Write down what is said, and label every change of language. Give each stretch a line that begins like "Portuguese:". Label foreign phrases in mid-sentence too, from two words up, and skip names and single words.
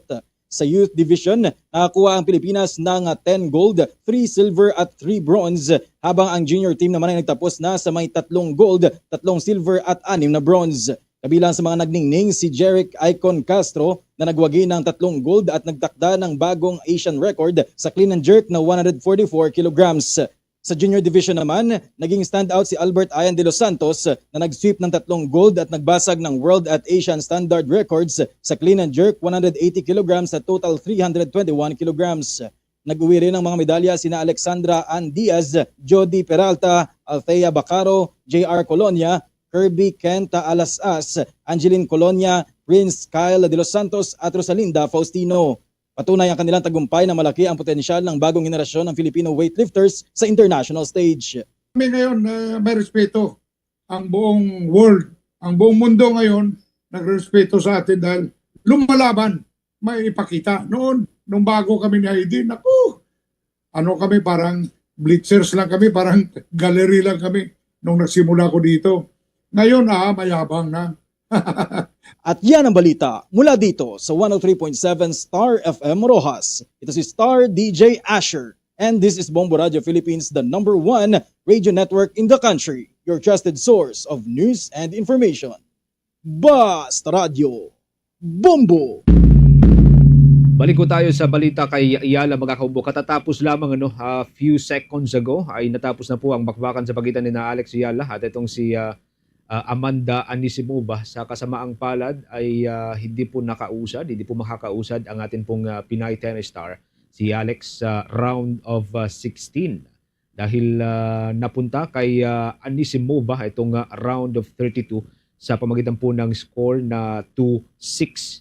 Filipino: Sa Youth Division, nakakuha ang Pilipinas ng 10 gold, 3 silver at 3 bronze, habang ang
English: junior team
Filipino: naman ay nagtapos na sa may 3 gold, 3 silver at 6 na bronze. Kabilang sa mga nagningning si Jeric Icon Castro na nagwagi ng 3 gold at nagtakda ng bagong
English: Asian record
Filipino: sa
English: clean and jerk
Filipino: na 144 kilograms. Sa
English: junior division
Filipino: naman, naging standout si Albert Ayan de los Santos na nag-sweep ng 3 gold at nagbasag ng world at
English: Asian standard records
Filipino: sa
English: clean and jerk
Filipino: 180 kilograms at total 321 kilograms. Nag-uwi rin ng mga medalya sina Alexandra Ann Diaz, Jody Peralta, Althea Bacaro, JR Colonia, Kirby Kenta Alasas, Angeline Colonia, Prince Kyle de los Santos at Rosalinda Faustino. Patunay ang kanilang tagumpay na malaki ang potensyal ng bagong henerasyon ng
English: Filipino weightlifters
Filipino: sa
English: international stage.
Filipino: Kami ngayon may respeto ang buong world, ang buong mundo ngayon nagrespeto sa atin dahil lumalaban, may ipakita. Noon, nung bago kami ni Aidin, ano kami, parang blitzers lang kami, parang gallery lang kami nung nagsimula ko dito. Ngayon mayabang na. At yan ang balita mula dito sa 103.7 Star FM Rojas. Ito si Star DJ Asher.
English: And this is Bombo Radio Philippines, the #1 radio network in the country. Your trusted source of news and information.
Filipino: Basta Radio. Bombo! Balik ko tayo sa balita kay Yala mga kaumbo. Katatapos lamang
English: a few seconds ago
Filipino: ay natapos na po ang bakbakan sa pagitan ni na Alex Yala at itong si Amanda Anisimova. Sa kasamaang palad ay hindi po makakausad ang ating pong Pinay
English: tennis star
Filipino: si Alex sa
English: round of 16
Filipino: dahil napunta kay Anisimova itong
English: round of 32
Filipino: sa pamagitan po ng score na 2-6.